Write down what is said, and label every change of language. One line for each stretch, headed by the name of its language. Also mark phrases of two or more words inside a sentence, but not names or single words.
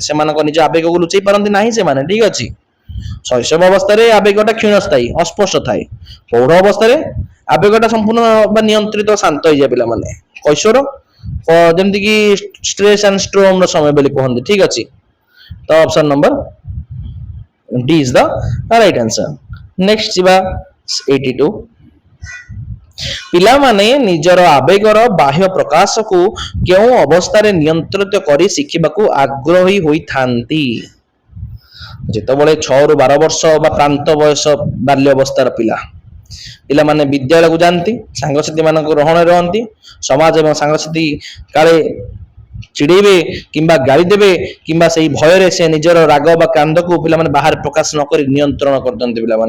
Odia: ସେମାନଙ୍କ ନିଜ ଆବେଗକୁ ଲୁଚେଇ ପାରନ୍ତି ନାହିଁ ସେମାନେ। ଠିକ ଅଛି, ଶୈଶବ ଅବସ୍ଥାରେ ଆବେଗଟା କ୍ଷୀଣସ୍ଥାୟୀ, ଅସ୍ପଷ୍ଟ ଥାଏ। ପ୍ରୌଢ ଅବସ୍ଥାରେ ଆବେଗଟା ସମ୍ପୂର୍ଣ୍ଣ ବା ନିୟନ୍ତ୍ରିତ, ଶାନ୍ତ ହେଇଯାଏ ପିଲାମାନେ। କୈଶୋର ଯେମିତିକି
English: stress and
Odia: ଷ୍ଟ୍ରୋମର ସମୟ ବୋଲି କୁହନ୍ତି। ଠିକ ଅଛି, ତ
English: option number D is the right answer।
Odia: ନେକ୍ସଟ ଯିବା 82। ପିଲାମାନେ ନିଜର ଆବେଗର ବାହ୍ୟ ପ୍ରକାଶକୁ କେଉଁ ଅବସ୍ଥାରେ ନିୟନ୍ତ୍ରିତ କରି ଶିଖିବାକୁ ଆଗ୍ରହୀ ହୋଇଥାନ୍ତି? ଯେତେବେଳେ 6 ରୁ 12 ବର୍ଷ ବା ପ୍ରାନ୍ତ ବୟସ ବାଲ୍ୟ ଅବସ୍ଥାର ପିଲାମାନେ ବିଦ୍ୟାଳୟକୁ ଯାଆନ୍ତି, ସାଙ୍ଗସାଥି ମାନଙ୍କ ଗ୍ରହଣରେ ରହନ୍ତି, ସମାଜ ଏବଂ ସାଙ୍ଗସାଥି କାଳେ ଚିଡେଇବେ କିମ୍ବା ଗାଳି ଦେବେ କିମ୍ବା ସେଇ ଭୟରେ ସେ ନିଜର ରାଗ ବା କାନ୍ଦକୁ ପିଲାମାନେ ବାହାରେ ପ୍ରକାଶ ନ କରି ନିୟନ୍ତ୍ରଣ କରିଦିଅନ୍ତି ପିଲାମାନେ।